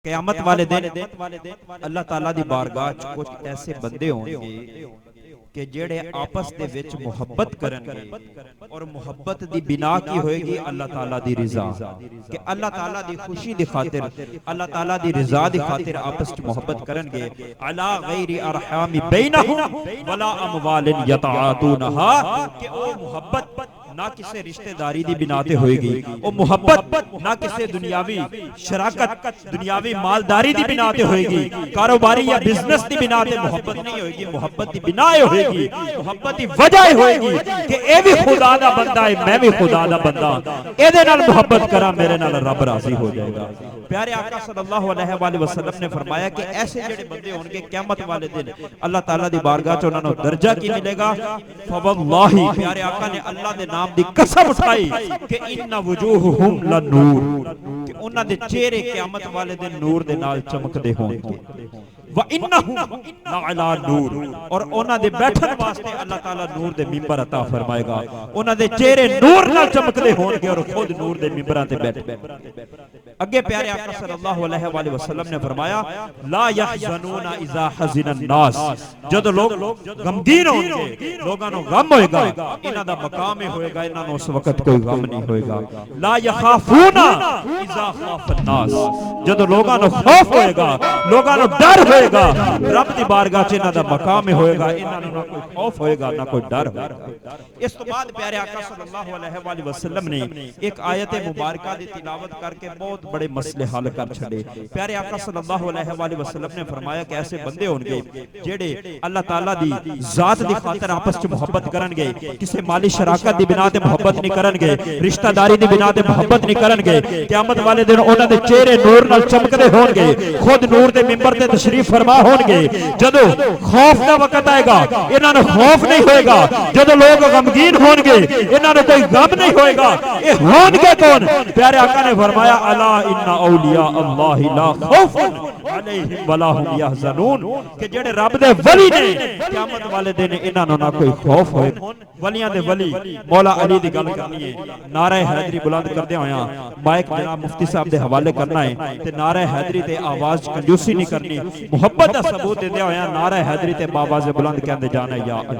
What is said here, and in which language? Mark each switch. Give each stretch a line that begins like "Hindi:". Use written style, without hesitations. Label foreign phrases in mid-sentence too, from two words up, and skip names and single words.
Punjabi: قیامت والے دن اللہ تعالیٰ دی بارگاہ چ کجھ ایسے بندے ہونگے کہ جیہڑے آپس دے وچ محبت کرنگے اور محبت دی بنا کی ہووے گی اللہ تعالیٰ دی رضا کہ اللہ تعالیٰ دی خوشی دی خاطر اللہ تعالیٰ دی رضا دی خاطر آپس چ محبت کرنگے
Arabic: على غير أرحام بينهم ولا أموال يتعاطونها
Punjabi: کہ او محبت نہ کسی رشتہ داری دی بنا تے ہووے گی، او محبت نہ کسی دنیاوی شراکت دنیاوی مالداری دی بنا تے ہووے گی، کاروباری یا بزنس دی بنا تے محبت نہیں ہووے گی. محبت دی بنا ہووے گی، محبت دی وجہ ہووے گی کہ اے بھی خدا دا بندہ ہے، میں بھی خدا دا بندہ، ایدے نال محبت کراں، میرے نال رب راضی ہو جائے گا. پیارے آقا
Arabic: صلى الله عليه وسلم
Punjabi: نے فرمایا کہ ایسے جیہڑے بندے ہونگے قیامت والے دن اللہ تعالیٰ دی بارگاہ چ انہاں نوں درجہ کی ملے گا. فواللہ، پیارے آقا نے اللہ دے نام دی قسم اٹھائی کہ
Arabic: إن وجوههم لنور,
Punjabi: کہ انہاں دے چہرے قیامت والے دن نور دے نال چمکدے ہونگے.
Arabic: وإنهم لعلى نور,
Punjabi: اور انہاں دے بیٹھن واسطے اللہ تعالیٰ نور دے منبر عطا فرمائے گا. انہاں دے چہرے نور نال چمکدے ہونگے اور خود نور دے منبراں تے بیٹھے. اگے پیارے آقا
Arabic: صلى الله عليه وسلم
Punjabi: نے فرمایا
Arabic: لا يحزنون إذا حزن الناس,
Punjabi: جد لوک غمگین ہونگے، لوکاں نوں غم ہووے گا، انہاں دا مقام ہووے گا، انہاں نوں اس وقت کوئی غم نہیں ہووے گا.
Arabic: لا يخافون إذا خاف الناس,
Punjabi: جد لوکاں نوں خوف ہووے گا، لوکاں نوں ڈر ہووے گا، رب دی بارگاہ چ انہاں دا مقام ہووے گا، انہاں نوں نہ کوئی خوف ہووے گا نہ کوئی ڈر ہووے گا. اس تو بعد پیارے آقا
Arabic: صلى الله عليه وسلم
Punjabi: نے اک آیت مبارکہ دی تلاوت کرکے بہت وڈے مسئلے حل کر چھڈے. پیارے آقا
Arabic: صلى الله عليه وسلم
Punjabi: نے فرمایا کہ ایسے بندے ہونگے جیہڑے اللہ تعالیٰ دی ذات دی خاطر آپس چ محبت کرنگے، کسی مالی شراکت دی بنا تے محبت نہیں کرنگے، رشتہ داری دی بنا تے محبت نہیں کرنگے. قیامت والے دن انہاں دے چہرے نور نال چمکدے ہونگے، خود نور دے منبر تے تشریف فرما ہونگے. جدوں خوف دا وقت آئے گا، انہاں نوں خوف نہیں ہووے گا، جدوں لوک غمگین ہونگے، انہاں نوں کوئی غم نہیں ہووے گا. اے ہونگے کون؟ پیارے آقا نے فرمایا
Arabic: ألا إن أولياء الله لا خوف عليهم ولا هم يحزنون,
Punjabi: کہ جیہڑے رب دے ولی نے قیامت والے دن انہاں نوں نہ کوئی خوف ہووے گا. ولیاں دے ولی مولا علی دی گل کرنی ہے، نعرہ حیدری بلند کردے ہویا مائک جناب مفتی صاحب دے حوالے کرنا ہے تے نعرہ حیدری تے آواز کنجوسی نہیں کرنی، محبت دا ثبوت دیندے ہویا نعرہ حیدری تے آواز بلند کہندے جانا
Arabic: يا علي.